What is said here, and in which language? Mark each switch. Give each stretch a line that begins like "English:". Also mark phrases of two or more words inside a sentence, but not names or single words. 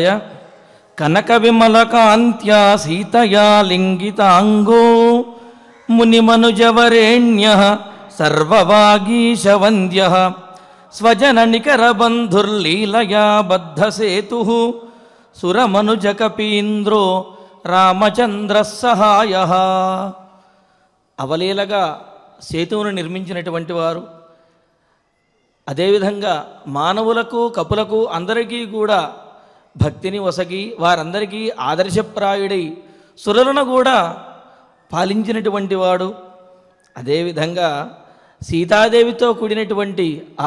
Sanskrit: कनक विमल कांत्या सीतया लिंगितांगो मुनिमनुजवरेण्यः सर्ववागीशवन्द्यः स्वजन निकर बंधुर्लीलया बद्धसेतुः सुरमनुजकपीन्द्रो रामचंद्र सहायः।
Telugu: అవలీలగా సేతువును నిర్మించినటువంటి వారు, అదేవిధంగా మానవులకు కపులకు అందరికీ కూడా భక్తిని వసగి వారందరికీ ఆదర్శప్రాయుడై సురులను కూడా పాలించినటువంటి వాడు, అదేవిధంగా సీతాదేవితో కూడినటువంటి ఆ